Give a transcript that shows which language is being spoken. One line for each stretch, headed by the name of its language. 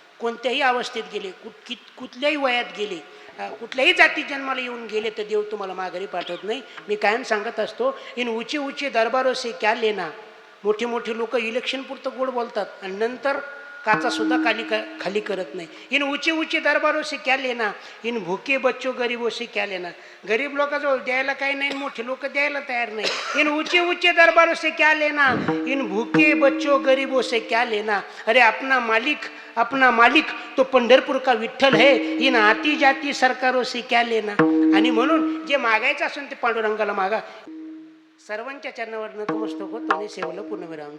Marathi: कोणत्याही अवस्थेत गेले, कुठल्याही वयात गेले, कुठल्याही जाती जन्माला येऊन गेले तर देव तुम्हाला माघारी पाठवत नाही. मी कायम सांगत असतो,
Hindi: इन ऊंचे ऊंचे दरबारो से क्या लेना.
Marathi: मोठे मोठे लोक इलेक्शन पुरतं गोड बोलतात आणि नंतर काचा सुद्धा खाली करत नाही.
Hindi: इन ऊंचे ऊंचे दरबारो से क्या लेना, इन भूके बच्चो गरीबो से क्या लेना.
Marathi: गरीब लोकांजवळ द्यायला काही नाही, मोठे लोक द्यायला तयार नाही.
Hindi: इन ऊंचे ऊंचे दरबारो से क्या लेना, इन भूके बच्चो गरीबो से क्या लेना. अरे अपना मालिक तो पंढरपूर का विठ्ठल है, इन आती जाती सरकारों से क्या लेना.
Marathi: आणि म्हणून जे मागायचं असेल ते पांडुरंगाला मागा. सर्वांच्या चरणावर नतमस्तक होतो आणि सेवलं पूर्णविराम.